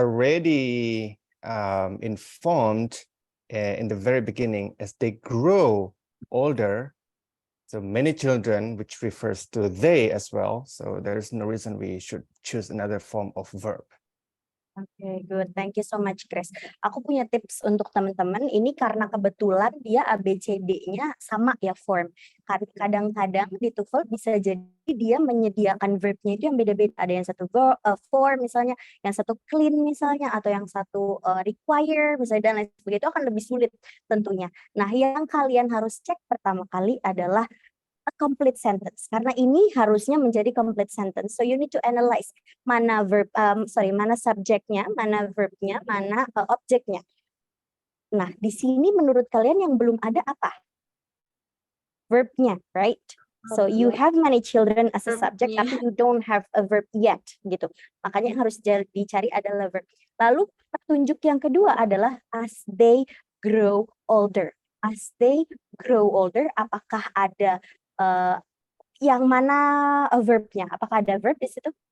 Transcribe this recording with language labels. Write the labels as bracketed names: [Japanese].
[English] already informed in the very beginning as they grow older. So many children, which refers to they as well. So there's no reason we should choose another form of verb. Okay, good. Thank you so much, Chris. [Indonesian] Aku punya tips untuk teman-teman. Ini karena kebetulan dia ABCD-nya sama ya form. Kadang-kadang di TOEFL bisa jadi dia menyediakan verb-nya itu yang beda-beda. Ada yang satu for misalnya, yang satu clean misalnya, atau yang satu require misalnya, dan lain sebagainya. Itu akan lebih sulit tentunya. Nah, yang kalian harus cek pertama kali adalah a complete sentence, karena ini harusnya menjadi complete sentence. [English] So you need to analyze [Indonesian] mana mana subjeknya, mana verbnya, mana objeknya. Nah, di sini menurut kalian yang belum ada apa? Verbnya, right? [English] So you have many children as a subject, tapi you don't have a verb yet, gitu. [Indonesian] Makanya yang harus dicari adalah verb. Lalu petunjuk yang kedua adalah as they grow older. [English] As they grow older, [Indonesian] apakah ada yang mana verbnya? Apakah ada verb di situ?